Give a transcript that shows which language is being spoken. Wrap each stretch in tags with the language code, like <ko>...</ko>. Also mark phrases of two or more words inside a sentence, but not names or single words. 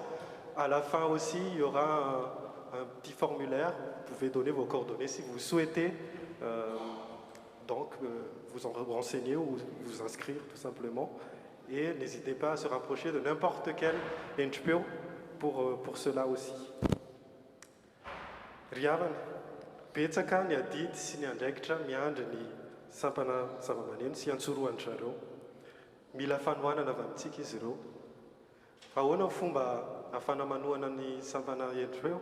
<fr>À la fin aussi, il y aura un petit formulaire, vous pouvez donner vos coordonnées si vous souhaitez vous en renseigner ou vous inscrire tout simplement. Et n'hésitez pas à se rapprocher de n'importe quel NGO pour cela aussi.</fr> <mg>Riavan, betsaka ny adidy sy ny andraikitra miandry ny sampana zava-maneno sy antsoroan-drareo. Mila fanohanana avy amintsika izy ireo. Ahoana ny fomba ahafana manohana ny sampana endreo?</mg>